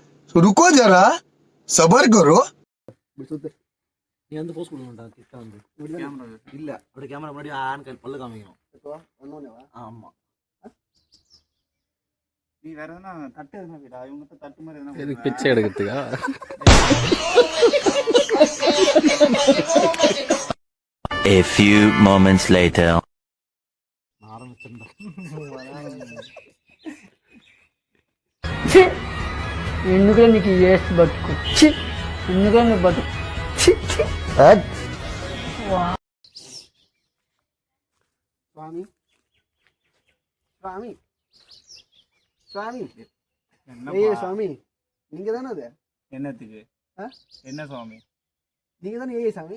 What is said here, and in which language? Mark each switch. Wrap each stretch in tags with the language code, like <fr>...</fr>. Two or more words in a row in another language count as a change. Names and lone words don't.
<hi>रुको जरा सबर करो.</hi> <ta>சுத்து. நீ வந்து போஸ்ட் கொடுங்கடா. கிட்ட வந்து கேமரா இல்ல. அப்படியே கேமரா முன்னாடி ஆன் பல்ல காமிக்கணும். இப்போ ஒண்ணேவா? ஆமா. நீ வேற எதனா தட்டு எதனா விடா. இவங்க தட்டு மாதிரி எதனா. எதுக்கு பிச்சை எடுக்கிறதுக்கா?</ta> <en>A few moments later.</en> <te>ఎందుకు నీకు ఏసు బతుకు ఎందుకు నీ బతుకు</te> <ta>சுவாமி சுவாமி சுவாமி ஏய் சுவாமி நீங்க தானே அது? என்னத்துக்கு? என்ன சுவாமி? நீங்க தானே ஏய் சாமி?</ta>